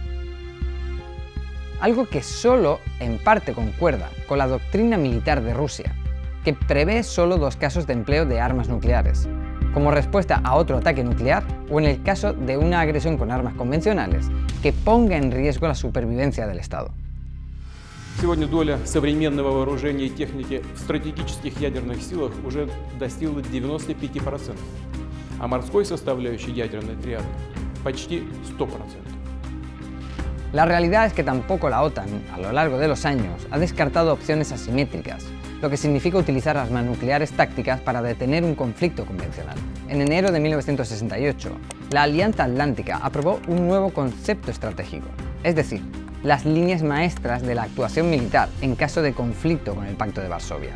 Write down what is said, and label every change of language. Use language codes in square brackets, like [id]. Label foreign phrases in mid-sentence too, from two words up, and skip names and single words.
[es] Algo que solo en parte concuerda con la doctrina militar de Rusia, que prevé solo 2 casos de empleo de armas nucleares, como respuesta a otro ataque nuclear o en el caso de una agresión con armas convencionales que ponga en riesgo la supervivencia del Estado. [ru] Сегодня доля современного вооружения и техники в стратегических ядерных силах уже достигла 95%, а морской составляющей ядерной триады почти 100%. [es] La realidad es que tampoco la OTAN, a lo largo de los años, ha descartado opciones asimétricas, lo que significa utilizar armas nucleares tácticas para detener un conflicto convencional. En enero de 1968, la Alianza Atlántica aprobó un nuevo concepto estratégico, es decir, las líneas maestras de la actuación militar en caso de conflicto con el Pacto de Varsovia.